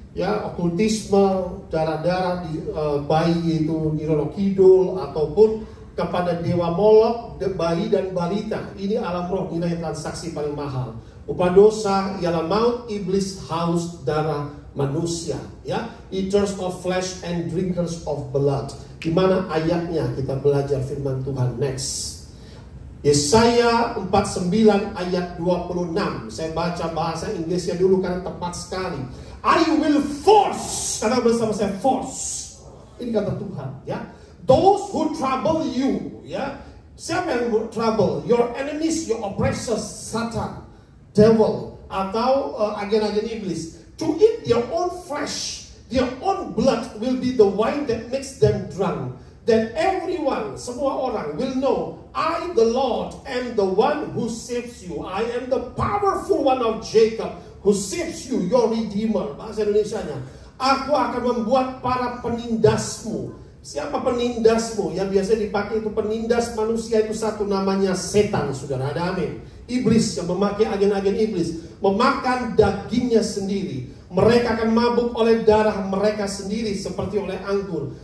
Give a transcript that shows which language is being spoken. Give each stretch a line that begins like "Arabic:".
Indonesian: Ya, okultisme, darah-darah di bayi itu Niroro Kidul, ataupun kepada dewa Molok, bayi dan balita. Ini alam roh, nilai transaksi paling mahal. Upah dosa ialah maut, iblis haus darah manusia.
English: Ya, eaters of flesh and drinkers of blood.
Indonesian: Di mana ayatnya kita belajar firman Tuhan next. Yesaya 49 ayat 26. Saya baca bahasa Inggrisnya dulu karena tepat sekali.
English: I will force,
Indonesian: kata bersama saya,
English: force.
Indonesian: Ini kata Tuhan, ya.
English: Those who trouble you,
Indonesian: ya. Siapa yang trouble?
English: Your enemies, your oppressors, Satan, devil,
Indonesian: atau agen-agen iblis.
English: To eat their own flesh, their own blood will be the wine that makes them drunk. Then everyone,
Indonesian: semua orang
English: will know, I the Lord am the one who saves you. I am the powerful one of Jacob, who saves you, your redeemer.
Indonesian: Bahasa Indonesianya, aku akan membuat para penindasmu. Siapa penindasmu? Yang biasa dipakai itu penindas manusia itu satu, namanya setan, saudara. Ada amin. Iblis yang memakai agen-agen iblis, memakan dagingnya sendiri. Mereka akan mabuk oleh darah mereka sendiri seperti oleh anggur.